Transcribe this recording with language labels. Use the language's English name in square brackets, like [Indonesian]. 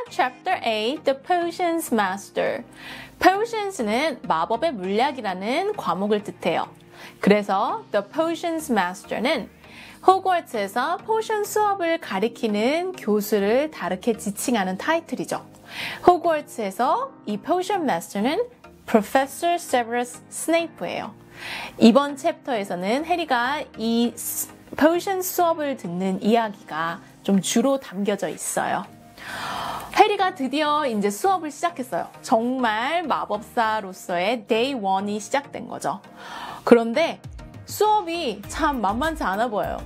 [English] Chapter 8, The Potions Master. [Korean] Potions는 마법의 물약이라는 과목을 뜻해요. 그래서 The Potions Master는 호그와트에서 포션 수업을 가리키는 교수를 다르게 지칭하는 타이틀이죠. 호그와트에서 이 Potion Master는 Professor Severus Snape예요. 이번 챕터에서는 해리가 이 포션 수업을 듣는 이야기가 좀 주로 담겨져 있어요. 해리가 드디어 이제 수업을 시작했어요. 정말 마법사로서의 Day 1이 시작된 거죠. 그런데 수업이 참 만만치 않아 보여요.